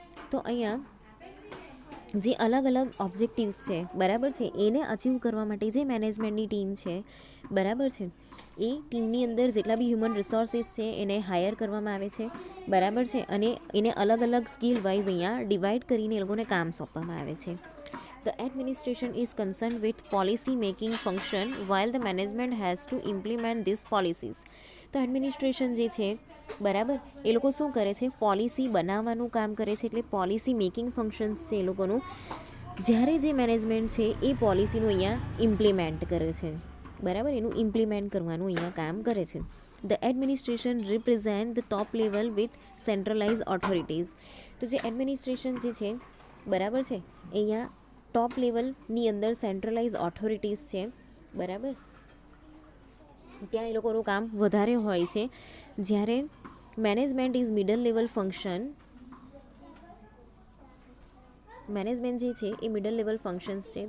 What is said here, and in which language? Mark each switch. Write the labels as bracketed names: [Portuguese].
[Gujarati] તો અહીંયા જે અલગ અલગ ઓબ્જેક્ટિવ્સ છે, બરાબર છે, એને અચીવ કરવા માટે જે મેનેજમેન્ટની ટીમ છે, બરાબર છે, એ ટીમની અંદર જેટલા બી હ્યુમન રિસોર્સિસ છે એને હાયર કરવામાં આવે છે, બરાબર છે, અને એને અલગ અલગ સ્કિલ વાઇઝ અહીંયા ડિવાઈડ કરીને એ લોકોને કામ સોંપવામાં આવે છે. [English] The administration is concerned with policy making function while the management has to implement these policies. [Gujarati] તો એડમિનિસ્ટ્રેશન જે છે, બરાબર, એ લોકો શું કરે છે? પોલિસી બનાવવાનું કામ કરે છે, એટલે પોલિસી મેકિંગ ફંક્શન્સ છે એ લોકોનું, જ્યારે જે મેનેજમેન્ટ છે એ પોલિસીનું અહીંયા ઇમ્પ્લિમેન્ટ કરે છે, બરાબર, એનું ઇમ્પ્લિમેન્ટ કરવાનું અહીંયા કામ કરે છે. [English] The administration represent the top level with centralized authorities. [Gujarati] તો જે એડમિનિસ્ટ્રેશન જે છે, બરાબર છે, અહીંયા ટોપ લેવલની અંદર સેન્ટ્રલાઇઝ ઓથોરિટીઝ છે, બરાબર, ત્યાં એ લોકોનું કામ વધારે હોય છે. જ્યારે [English] management is middle level function, [Gujarati] management જે છે એ મિડલ લેવલ ફંક્શન્સ છે.